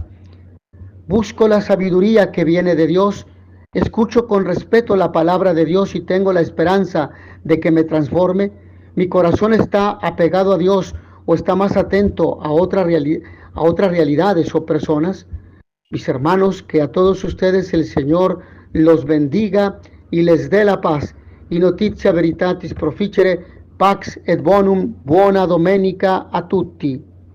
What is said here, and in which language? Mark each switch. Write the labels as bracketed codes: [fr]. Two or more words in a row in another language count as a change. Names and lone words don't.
[es] Busco la sabiduría que viene de Dios, escucho con respeto la palabra de Dios y tengo la esperanza de que me transforme. Mi corazón está apegado a Dios o está más atento a otras realidades o personas. Mis hermanos, que a todos ustedes el Señor los bendiga y les dé la paz. [la] Y notitia veritatis proficere, pax et bonum, [it] buona domenica a tutti.